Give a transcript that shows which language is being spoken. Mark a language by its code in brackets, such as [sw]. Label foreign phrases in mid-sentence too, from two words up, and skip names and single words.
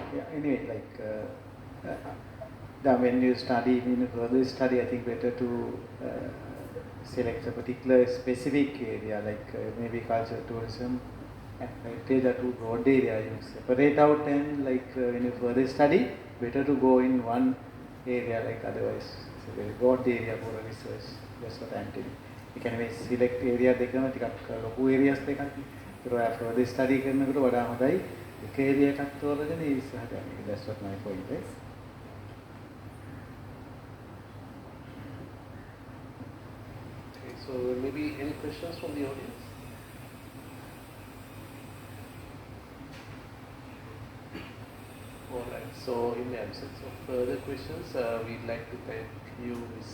[en] Yeah, anyway, when you study, in further study, I think better to select a particular specific area, like maybe cultural tourism and heritage are two broad area. You separate out, and when you further study, better to go in one area, like otherwise it's a very broad area for a research. That's what I'm telling. You can select area [si] දෙකම ටිකක් ලොකු [en] areas දෙකක්. [si] ඒක ඔයා [en] further study [si] කරනකොට වඩා හොඳයි. එක area එකක් තෝරගෙන ඒ ඉස්සරහට යන්න. [en] That's what my point is. Okay, so maybe any questions from the audience? Alright, so in the absence of further questions, we'd like to thank you, Ms.